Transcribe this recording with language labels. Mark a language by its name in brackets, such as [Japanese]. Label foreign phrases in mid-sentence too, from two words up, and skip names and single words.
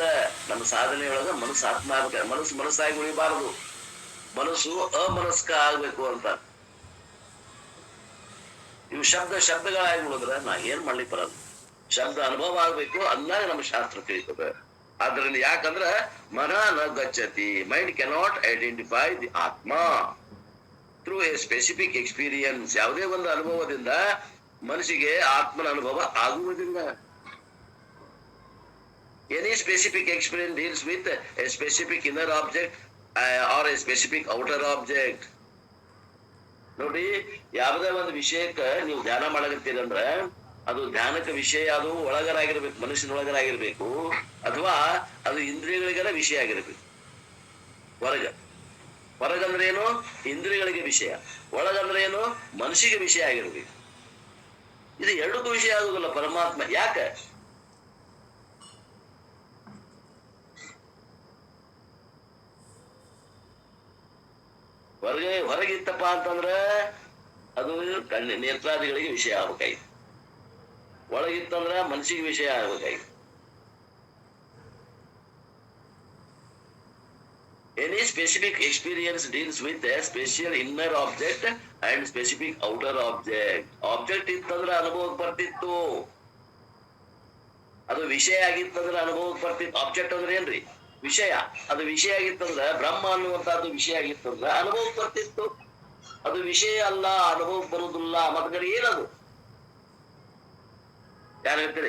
[Kannada] ನಮ್ಮ ಸಾಧನೆಯೊಳಗ ಮನಸ್ಸು ಆತ್ಮ ಆಗ್ಬೇಕಾಗ, ಮನಸ್ಸಾಗಿ ಉಳಿಬಾರದು, ಮನಸ್ಸು ಅಮನಸ್ಕ ಆಗ್ಬೇಕು ಅಂತ. ಇವು ಶಬ್ದಗಳಾಗಿ ಉಳಿದ್ರೆ ನಾ ಏನ್ ಮಾಡ್ಲಿಕ್ಕೆ ಬರಲ್ಲ. ಶಬ್ದ ಅನುಭವ ಆಗ್ಬೇಕು, ಅಂದಾಗ ನಮ್ಮ ಶಾಸ್ತ್ರ ತಿಳಿತದೆ. ಆದ್ರಿಂದ ಯಾಕಂದ್ರ [Sanskrit] ಮನಃ ನ ಗಚ್ಚತಿ. [English] mind cannot identify the ಆತ್ಮ through a specific experience. [Kannada] ಯಾವುದೇ ಒಂದು ಅನುಭವದಿಂದ ಮನಸ್ಸಿಗೆ ಆತ್ಮನ ಅನುಭವ ಆಗುವುದಿಲ್ಲ. [English] Any specific experience deals with a specific inner object or a specific outer object. [Kannada] ನೋಡಿ, ಯಾವುದೇ ಒಂದು ವಿಷಯಕ್ಕ ನೀವು ಧ್ಯಾನ ಮಾಡಕತ್ತೀರಂದ್ರ ಅದು ಧ್ಯಾನಕ್ಕೆ ವಿಷಯ ಅದು ಒಳಗರಾಗಿರ್ಬೇಕು, ಮನಸ್ಸಿನೊಳಗರಾಗಿರ್ಬೇಕು, ಅಥವಾ ಅದು ಇಂದ್ರಿಯಗಳಿಗೆಲ್ಲ ವಿಷಯ ಆಗಿರ್ಬೇಕು. ಹೊರಗಂದ್ರೆ ಏನು? ಇಂದ್ರಿಯಗಳಿಗೆ ವಿಷಯ. ಒಳಗಂದ್ರೆ ಏನು? ಮನಸ್ಸಿಗೆ ವಿಷಯ ಆಗಿರ್ಬೇಕು. ಇದು ಎರಡಕ್ಕೂ ವಿಷಯ ಆಗುದಿಲ್ಲ ಪರಮಾತ್ಮ. ಯಾಕೆ? ಹೊರಗಿತ್ತಪ್ಪ ಅಂತಂದ್ರ ಅದು ನೇತ್ರಾದಿಗಳಿಗೆ ವಿಷಯ ಆಗ್ಬೇಕಾಯ್ತು, ಒಳಗಿತ್ತಂದ್ರ ಮನಸ್ಸಿಗೆ ವಿಷಯ ಆಗ್ಬೇಕಾಯ್ತು. [English] Any specific experience deals with a special inner object and specific outer object. [Kannada] Object ಇತ್ತಂದ್ರ ಅನುಭವಕ್ಕೆ ಬರ್ತಿತ್ತು, ಅದು ವಿಷಯ ಆಗಿತ್ತಂದ್ರ ಅನುಭವಕ್ಕೆ ಬರ್ತಿತ್ತು. ಆಬ್ಜೆಕ್ಟ್ ಅಂದ್ರೆ ಏನ್ರಿ? ವಿಷಯ. ಅದು ವಿಷಯ ಆಗಿತ್ತಂದ್ರ ಬ್ರಹ್ಮ ಅನ್ನುವಂತಹದ್ದು ವಿಷಯ ಆಗಿತ್ತಂದ್ರ ಅನುಭವಕ್ಕೆ ಬರ್ತಿತ್ತು. ಅದು ವಿಷಯ ಅಲ್ಲ, ಅನುಭವಕ್ಕೆ ಬರುವುದಿಲ್ಲ. ಮತ್ತೆ ಏನದು? ಯಾರು ಹೇಳ್ತೀರಿ?